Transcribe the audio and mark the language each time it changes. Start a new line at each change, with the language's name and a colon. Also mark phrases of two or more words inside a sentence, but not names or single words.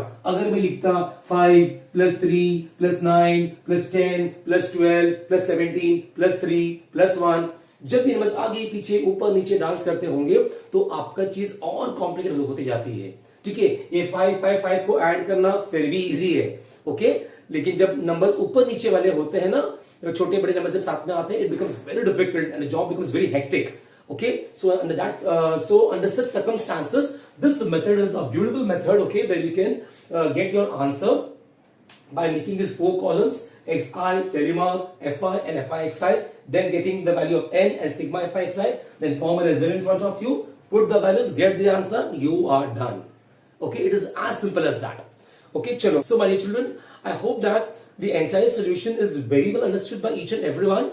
Hindi: अगर मैं लिखता 5 + 3 + 9 + 10 + 12 + 17 + 3 + 1, जब भी नंबर्स आगे पीछे ऊपर नीचे डांस करते होंगे तो आपका चीज और कॉम्प्लिकेटेड होती जाती है। ठीक है, ये 5 को ऐड करना फिर भी इजी है, ओके, लेकिन जब नंबर्स ऊपर नीचे वाले होते हैं ना, छोटे बड़े नंबर जब साथ में आते हैं,
English: It becomes very difficult and the job becomes very hectic. Okay, so under such circumstances, this method is a beautiful method, okay, where you can get your answer by making these 4 columns: xi, telemark, fi and fixi, then getting the value of n and sigma fixi, then form a result in front of you, put the values, get the answer, you are done. Okay, it is as simple as that.
Hindi: Okay, chalo.
English: So my dear children, I hope that the entire solution is very well understood by each and everyone.